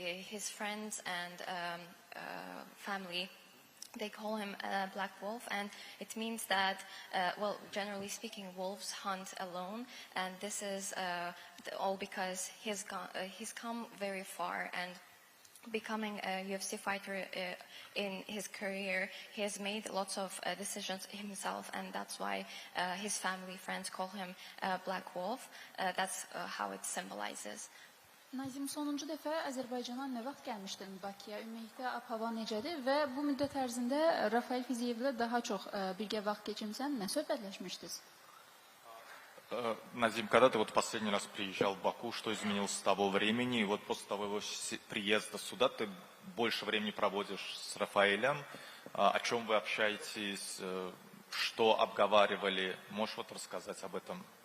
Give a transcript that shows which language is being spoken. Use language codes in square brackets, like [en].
[en] His friends and family, they call him Black Wolf, and it means that, well, generally speaking, wolves hunt alone, and this is all because he's come very far, and becoming a UFC fighter in his career, he has made lots of decisions himself, and that's why his family, friends call him Black Wolf. That's how it symbolizes. [az] Nazim, sonuncu dəfə Azərbaycana nə vaxt gəlmişdin Bakıya? Ümumiyyətlə, ab-hava necədir və bu müddət ərzində Rafael Fiziyevlə daha çox birgə vaxt keçirsən, nə söhbətləşmişdiniz? [ru] Назим, когда ты вот последний раз приезжал в Баку, что изменилось с того времени? И вот после твоего приезда сюда ты больше времени проводишь с Рафаэлем. О чем вы общаетесь? Что обговаривали? Можешь вот рассказать об этом?